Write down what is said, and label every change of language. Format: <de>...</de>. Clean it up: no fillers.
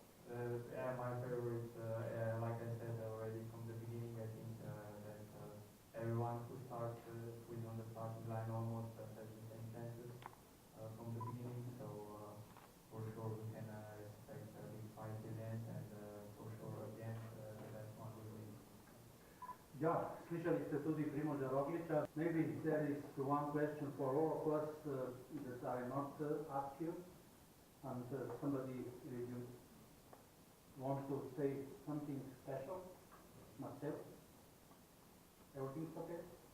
<en>Yeah, my favorite, like I said already from the beginning, I think that everyone who starts with on the starting line almost has the same chances from the beginning, so for sure we can expect a big fight in the end, and for sure at the end the</en> <sl>Ja, slišali ste tudi Primoža Rogliča.</sl> <en>Maybe there is one question for all of us that I not asked you, and somebody you want to say something special? Marcel? Everything's okay?</en>